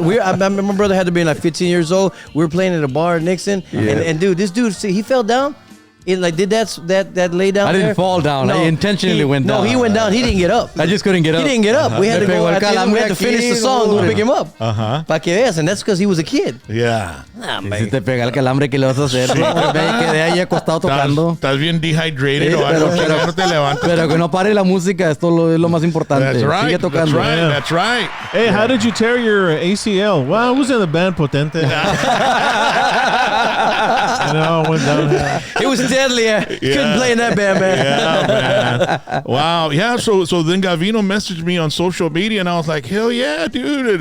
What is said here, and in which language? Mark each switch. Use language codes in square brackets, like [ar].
[en] My brother had to be like 15 years old. We were playing at a bar in Nixon, and dude, this dude, see, he fell down. He like did that lay down. I didn't there. fall down. I intentionally went down. No, he went down. He didn't get up. I just couldn't get up. He didn't get up. We had to go. We had to finish the song to pick him up. [es] Ajá. Pa que veas, [en] and that's because he was a kid. Yeah. [es] Si te pega el calambre, ¿qué le vas a hacer? Me quedé ahí acostado tocando. Estás bien [en] dehydrated [es] o algo, pero no te levantas. Pero que no pare la música, esto es lo más importante. [en] That's right. [es] Sigue tocando. [en] That's right. Hey, how did you tear your ACL? Well, I was in the band Potente. You know, went downhill. It was deadly. Couldn't play in that band, man. Yeah, man. Wow. Yeah. So then Gavino messaged me on social media, and I was like, hell yeah, dude.